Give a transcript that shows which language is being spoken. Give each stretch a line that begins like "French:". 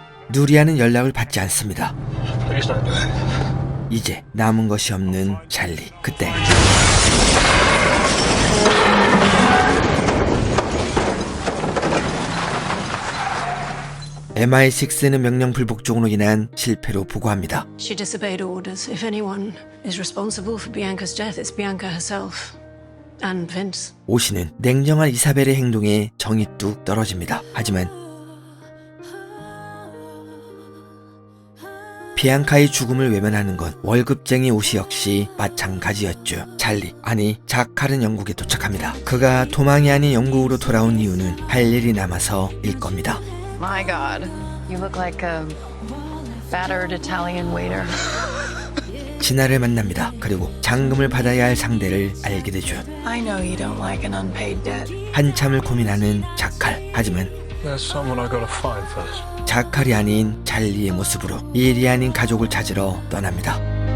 Korean: 누리아는 연락을 받지 않습니다. 이제 남은 것이 없는 찰리. 그때 MI6는 명령 불복종으로 인한 실패로 보고합니다.
English: She disobeyed orders. If anyone is responsible for Bianca's death, it's Bianca herself. And Vince.
Korean: 오시는 냉정한 이사벨의 행동에 정이 뚝 떨어집니다. 하지만 비앙카의 죽음을 외면하는 건 월급쟁이 오시 역시 마찬가지였죠. 찰리, 아니 자칼은 영국에 도착합니다. 그가 도망이 아닌 영국으로 돌아온 이유는 할 일이 남아서일 겁니다.
English: My God, you look like a battered Italian waiter.
Korean: 진아를 만납니다. 그리고 잔금을 받아야 할 상대를 알게 되죠.
English: I know you don't like an unpaid debt.
Korean: 한참을 고민하는 자칼. 하지만
English: There's someone I gotta find first.
Korean: 자칼이 아닌 잘리의 모습으로 일이 아닌 가족을 찾으러 떠납니다.